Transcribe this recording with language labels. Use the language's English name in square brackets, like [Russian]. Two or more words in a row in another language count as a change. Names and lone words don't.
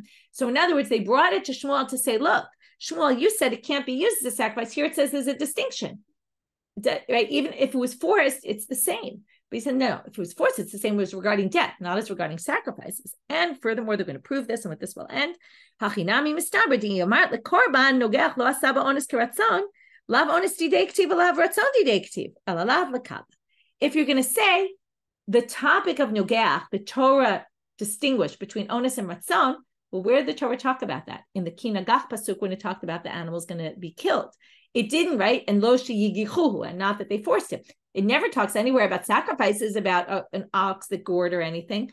[English] So in other words, they brought it to Shmuel to say, look, Shmuel, you said it can't be used as a sacrifice. Here it says there's a distinction, right? Even if it was forced, it's the same. But he said, no, if it was forced, it's the same as regarding death, not as regarding sacrifices. And furthermore, they're going to prove this, and with this will end. [Aramaic] הכינמי מסתברא די יאמר לקרבן נוגח לא עשה אונס כרצון לאו אונס דידיה כתיב לאו רצון דידיה כתיב עליה לקב. [English] If you're going to say the topic of nogeach, the Torah distinguished between ones and ratzon, well, where did the Torah talk about that? In the Kinagach pasuk, when it talked about the animal's going to be killed. It didn't, right? And [Hebrew] לא שיגיחוהו, [English] and not that they forced him. It never talks anywhere about sacrifices, about an ox that gored or anything.